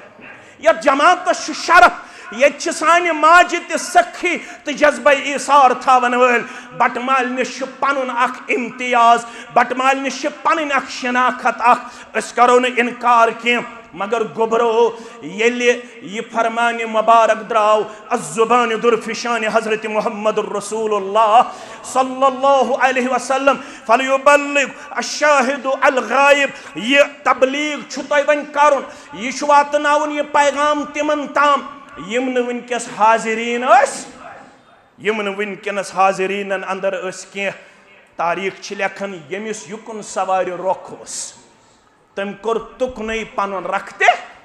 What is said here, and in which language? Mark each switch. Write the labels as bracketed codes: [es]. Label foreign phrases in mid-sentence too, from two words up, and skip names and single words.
[ks] یتھ جماعتس چھُ شرف، ییٚتہِ چھِ سانہِ ماجہِ تہِ سخی تہٕ جذبہ ایثار تھاون وٲلۍ. بٹہٕ مالنِس چھُ پنُن اکھ امتیاز، بٹہٕ مالنِس چھِ پنٕنۍ اکھ شناخت اکھ. أسۍ کرو نہٕ انکار کینٛہہ، مگر گوبرو ییٚلہِ یہِ فرمانہِ مبارک درٛاو الزبان درفشان حضرت محمد رسول اللہ [ar] صلی اللہ علیہ وسلم فلیبلغ الشاہد الغائب. [ks] یہ تبلیغ چھُ تۄہہِ وۄنۍ کرُن، یہِ چھُ واتناوُن یہِ پیغام تِمن تام یم نہٕ وٕنکٮ۪س حاضریٖن ٲسۍ، یم نہٕ وٕنکٮ۪نس حاضریٖنن اندر ٲسۍ کینٛہہ. تاریخ چھِ لیکھان ییٚمِس یُکُن سوارِ رۄخ اوس تم کوٚر تُکنُے پنُن رکھ تہِ.